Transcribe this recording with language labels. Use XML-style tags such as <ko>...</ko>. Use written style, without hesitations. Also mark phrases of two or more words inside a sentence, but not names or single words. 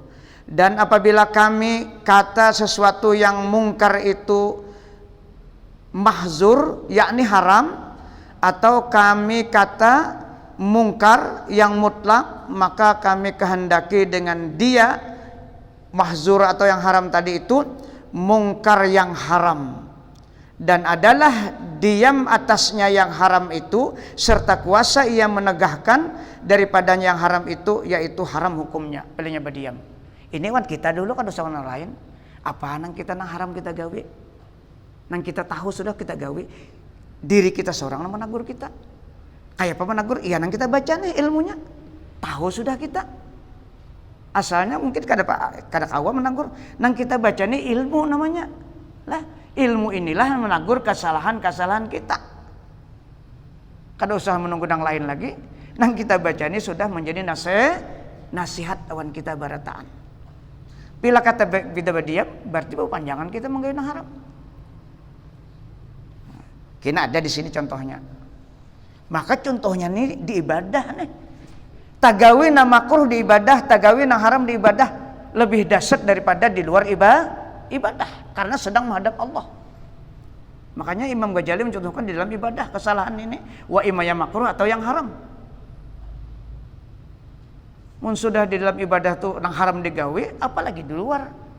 <ms>Dan apabila kami kata sesuatu yang mungkar itu mahzur, yakni haram, atau kami kata mungkar yang mutlak, maka kami kehendaki dengan dia mahzur atau yang haram tadi itu mungkar yang haram, dan adalah diam atasnya yang haram itu, serta kuasa ia menegahkan daripadanya yang haram itu, yaitu haram hukumnya.</ms> <bjn>Pilihnya berdiam. Ini kan kita dulu kan dosa orang lain. Apaan yang kita nang haram kita gawe? Nang kita tahu sudah kita gawe. Diri kita seorang yang menegur kita. Kayak apa menegur? Iya nang kita baca nih ilmunya. Tahu sudah kita. Asalnya mungkin kada kawa menegur. Nang kita baca nih ilmu namanya. Lah, ilmu inilah yang menegur kesalahan-kesalahan kita. Kada usah menunggu yang lain lagi. Nang kita baca ini sudah menjadi nasihat awan kita barataan. Bila kata kita berdiam, berarti bahwa panjangan kita menggawe yang haram. Kena ada di sini contohnya. Maka contohnya ini di ibadah nih. Tagawi na makruh di ibadah, tagawi na haram di ibadah lebih dahsyat daripada di luar ibadah, karena sedang menghadap Allah. Makanya Imam Ghazali mencontohkan di dalam ibadah kesalahan ini, wa imma yang makruh atau yang haram. Mun sudah di dalam ibadah tuh yang haram digawe, apalagi di luar.</bjn>